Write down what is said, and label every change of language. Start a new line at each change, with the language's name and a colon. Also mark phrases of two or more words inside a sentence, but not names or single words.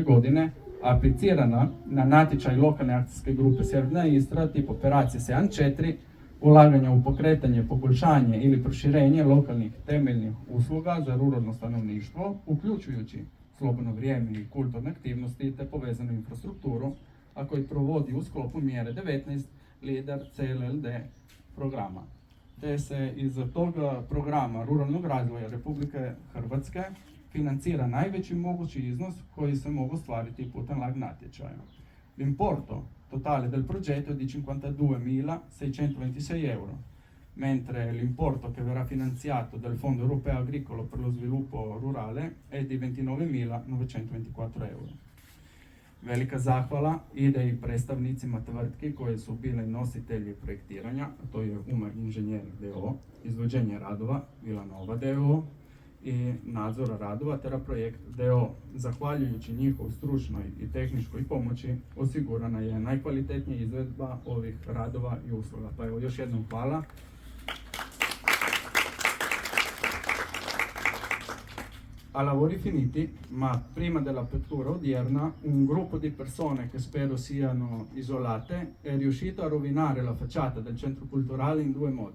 Croatian: godine aplicirana na natječaj lokalne akcijske grupe Sjeverna Istra tip operacije 74, ulaganja u pokretanje, poboljšanje ili proširenje lokalnih temeljnih usluga za ruralno stanovništvo, uključujući slobodno vrijeme i kulturne aktivnosti te povezanu infrastrukturu, a koji provodi u sklopu mjere 19 LIDER CLLD programa. Te se iz toga programa ruralnog razvoja Republike Hrvatske financira najveći mogući iznos koji se mogu ostvariti putem lag natječaja.
Italian: L'importo totale del progetto è di 52.626 euro, mentre l'importo che verrà finanziato dal Fondo Europeo Agricolo per lo Sviluppo Rurale è di 29.924 euro.
Croatian: Velika zahvala ide i predstavnicima tvrtki koje su bile nositelji projektiranja, a to je Umar Inženjering d.o.o., izvođenje radova Vilanova d.o.o. i nadzora radova Teraprojekt d.o.o. Zahvaljujući njihovoj stručnoj i tehničkoj pomoći osigurana je najkvalitetnija izvedba ovih radova i usluga. Pa evo još jednom hvala.
Italian: A lavori finiti, ma prima dell'apertura odierna, un gruppo di persone che spero siano isolate è riuscito a rovinare la facciata del centro culturale in due modi.